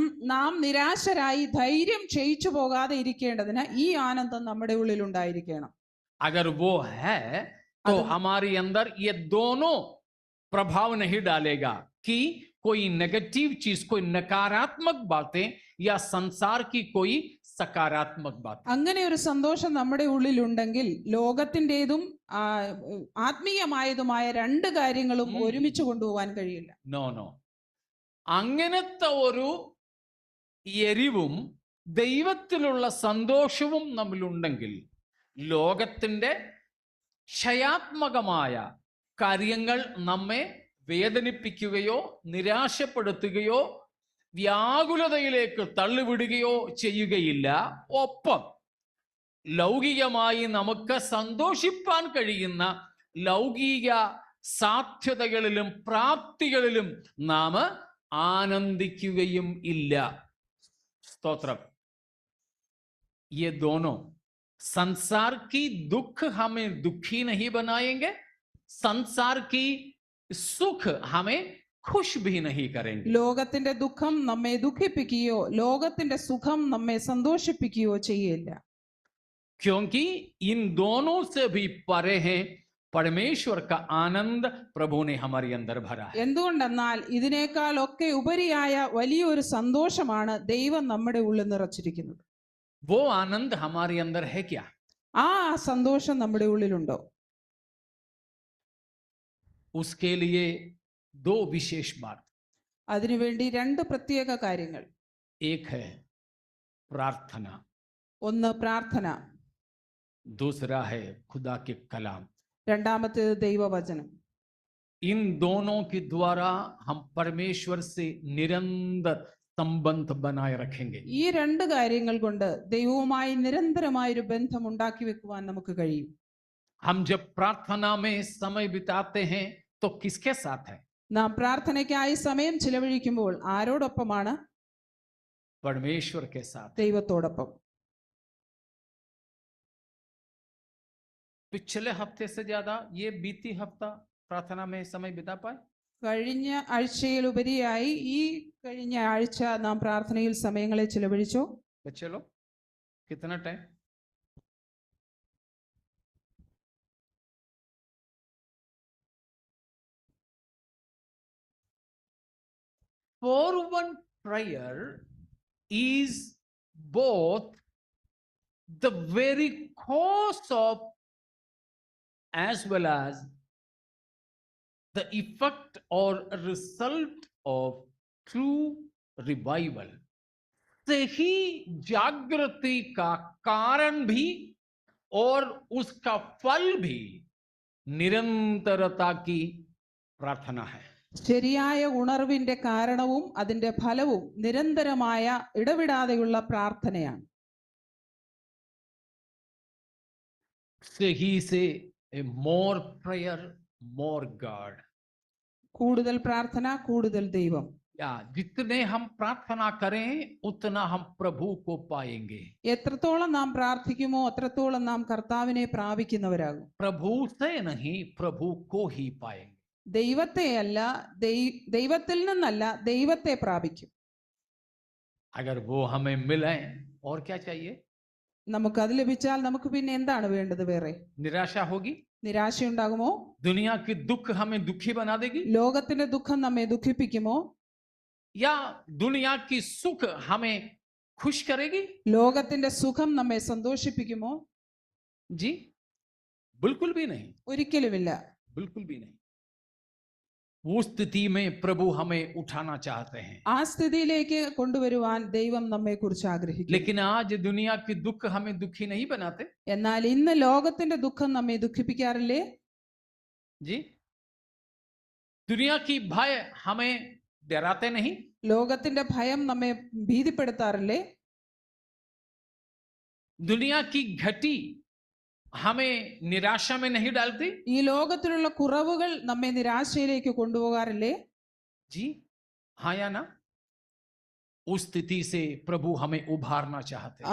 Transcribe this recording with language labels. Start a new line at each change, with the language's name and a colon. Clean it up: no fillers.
Malayalam: നാം നിരാശരായി ധൈര്യം ക്ഷയിച്ചു പോകാതെ ഇരിക്കേണ്ടതിന് ഈ ആനന്ദം നമ്മുടെ ഉള്ളിൽ ഉണ്ടായിരിക്കണം.
Hindi: अगर वो है तो हमारे अंदर ये दोनों प्रभाव नहीं डालेगा कि कोई नेगेटिव चीज, कोई नकारात्मक बातें या संसार की कोई सकारात्मक बात.
Malayalam: അങ്ങനെ ഒരു സന്തോഷം നമ്മുടെ ഉള്ളിലുണ്ടെങ്കിൽ ലോകത്തിൻ്റെതും ആത്മീയമായതുമായ രണ്ട് കാര്യങ്ങളും ഒരുമിച്ച് കൊണ്ടുപോകാൻ കഴിയില്ല. നോ, അങ്ങനത്തെ ഒരു എരിവും ദൈവത്തിലുള്ള സന്തോഷവും നമ്മിലുണ്ടെങ്കിൽ ലോകത്തിന്റെ ക്ഷയാത്മകമായ കാര്യങ്ങൾ നമ്മെ വേദനിപ്പിക്കുകയോ നിരാശപ്പെടുത്തുകയോ വ്യാകുലതയിലേക്ക് തള്ളിവിടുകയോ ചെയ്യുകയില്ല. ഒപ്പം ലൗകികമായി നമുക്ക് സന്തോഷിപ്പാൻ കഴിയുന്ന ലൗകിക സാധ്യതകളിലും പ്രാപ്തികളിലും നാം ആനന്ദിക്കുകയും ഇല്ല. സ്തോത്രം.
Hindi: ये दोनों संसार की दुख हमें दुखी नहीं बनाएंगे, संसार की सुख हमें खुश भी नहीं करेंगे.
Malayalam: ലോകത്തിന്റെ ദുഃഖം നമ്മെ ദുഃഖിപ്പിക്കുകയോ ലോകത്തിന്റെ സുഖം നമ്മെ സന്തോഷിപ്പിക്കുകയോ ചെയ്യില്ല.
Hindi: क्योंकि इन दोनों से भी परे हैं परमेश्वर का आनंद प्रभु ने हमारे अंदर भरा है.
Malayalam: എന്തുകൊണ്ടെന്നാൽ ഇതിനേക്കാൾ ഒക്കെ ഉപരിയായ വലിയൊരു സന്തോഷമാണ് ദൈവം നമ്മുടെ ഉള്ളിൽ നിറച്ചിരിക്കുന്നത്.
Hindi: वो आनंद हमारे अंदर है क्या?
Malayalam: ആ സന്തോഷം നമ്മുടെ ഉള്ളിലുണ്ടോ?
Hindi: उसके लिए दो विशेष बात.
Malayalam: അതിനുവേണ്ടി രണ്ട് പ്രത്യേക കാര്യങ്ങൾ.
Hindi: एक है प्रार्थना,
Malayalam: ഒന്ന് പ്രാർത്ഥന,
Hindi: दूसरा है खुदा के कलाम.
Malayalam: രണ്ടാമത്തേത് ദൈവവചനം.
Hindi: इन दोनों के द्वारा हम परमेश्वर से निरंतर संबंध बनाए रखेंगे.
Malayalam: ഈ രണ്ട് കാര്യങ്ങൾ കൊണ്ട് ദൈവവുമായി നിരന്തരമായ ഒരു ബന്ധം ഉണ്ടാക്കി വെക്കുവാൻ നമുക്ക് കഴിയും.
Hindi: हम जब प्रार्थना में समय बिताते हैं तो किसके साथ है?
Malayalam: നാം പ്രാർത്ഥനയ്ക്കായി സമയം ചിലവഴിക്കുമ്പോൾ ആരോടൊപ്പമാണ്?
Hindi: परमेश्वर के साथ.
Malayalam: ദൈവത്തോടൊപ്പം.
Hindi: पिछले हफ्ते से ज्यादा ये बीती हफ्ता प्रार्थना में समय बिता पाए?
Malayalam: കഴിഞ്ഞ ആഴ്ചയിലുപരിയായി ഈ കഴിഞ്ഞ ആഴ്ച നാം പ്രാർത്ഥനയിൽ സമയങ്ങളെ ചിലവഴിച്ചോ?
Hindi: बच्चे लोग कितना time?
English: Fervent prayer is both the very cause of as well as the effect or result of true revival.
Hindi: सही जागृति का कारण भी और उसका फल भी निरंतरता की प्रार्थना है.
Malayalam: ശരിയായ ഉണർവിന്റെ കാരണവും അതിന്റെ ഫലവും നിരന്തരമായ ഇടവിടാതെയുള്ള പ്രാർത്ഥനയാണ്.
Hindi: सही से
English: more prayer, more God.
Malayalam: കൂടുതൽ പ്രാർത്ഥന, കൂടുതൽ ദൈവം.
Hindi: या जितने हम प्रार्थना करें उतना हम प्रभु को पाएंगे.
Malayalam: എത്രത്തോളം നാം പ്രാർത്ഥിക്കുമോ അത്രത്തോളം നാം കർത്താവിനെ പ്രാപിക്കുന്നവരാകും.
Hindi: प्रभु से नहीं, प्रभु को ही पाएंगे.
Malayalam: ദൈവത്തെയല്ല, ദൈവത്തിൽ നിന്നല്ല, ദൈവത്തെ പ്രാപിക്കും.
Hindi: अगर वो हमें मिले और क्या चाहिए?
Malayalam: നമുക്ക് അത് ലഭിച്ചാൽ നമുക്ക് പിന്നെ എന്താണ് വേണ്ടത്? വേറെ
Hindi: निराशा होगी?
Malayalam: നിരാശയുണ്ടാകുമോ?
Hindi: दुनिया की दुख हमें दुखी बना देगी?
Malayalam: ലോകത്തിന്റെ ദുഃഖം നമ്മെ ദുഃഖിപ്പിക്കുമോ?
Hindi: या दुनिया की सुख हमें खुश करेगी?
Malayalam: ലോകത്തിന്റെ സുഖം നമ്മെ സന്തോഷിപ്പിക്കുമോ?
Hindi: जी बिल्कुल भी नहीं,
Malayalam: ഒരിക്കലുമില്ല.
Hindi: बिल्कुल भी नहीं. वो स्थिति में प्रभु हमें उठाना चाहते हैं।
Malayalam: ആ സ്ഥിതിയിലേക്ക് കൊണ്ടുവരുവാൻ ദൈവം നമ്മെ കുറിച്ച് ആഗ്രഹിക്കുന്നു.
Hindi: लेकिन आज दुनिया की दुख हमें दुखी नहीं बनाते
Malayalam: എന്നാൽ ഇന്ന് ലോകത്തിന്റെ ദുഃഖം നമ്മെ ദുഃഖിപ്പിക്കാറില്ലേ?
Hindi: जी। दुनिया की भय हमें डराते नहीं।
Malayalam: ലോകത്തിന്റെ ഭയം നമ്മെ ഭീതിപ്പെടുത്താറില്ലേ?
Hindi: दुनिया की घटी हमें निराशा में नहीं डालती।
Malayalam: ഈ ലോകത്തിലുള്ള കുറവുകൾ നമ്മെ നിരാശയിലേക്ക് കൊണ്ടുപോകാറില്ലേ?
Hindi: जी हाँ या ना? उस स्थिति से प्रभु हमें उभारना चाहते हैं।